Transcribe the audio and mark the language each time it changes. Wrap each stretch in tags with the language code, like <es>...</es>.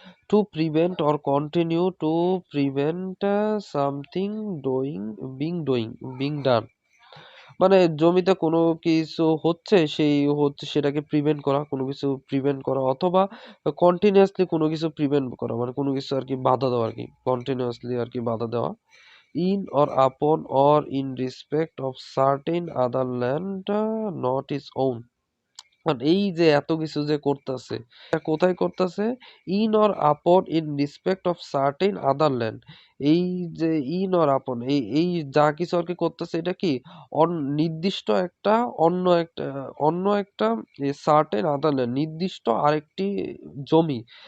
<en>to prevent or continue to prevent something being done,</en> <bn>মানে জমিতে কোনো কিছু হচ্ছে সেটাকে প্রিভেন্ট করা, কোনো কিছু প্রিভেন্ট করা, অথবা কন্টিনিউয়াসলি কোনো কিছু প্রিভেন্ট করা, মানে কোনো কিছু আর কি বাধা দেওয়া আর কি, কন্টিনিউয়াসলি আর কি বাধা দেওয়া।</bn> <en>in or upon or in respect of certain other land not his own,</en> <bn>মানে এই যে এত কিছু যে করতেছে, কোথায় করতেছে?</bn> <en>In or upon in respect of certain other land.</en> <bn>এই যে ইন অর আপন, এই এই যা কিছু আর কি করতেছে, এটা কি নির্দিষ্ট একটা অন্য একটা</bn> <en>certain other land,</en> <bn>নির্দিষ্ট আরেকটি জমি,</bn>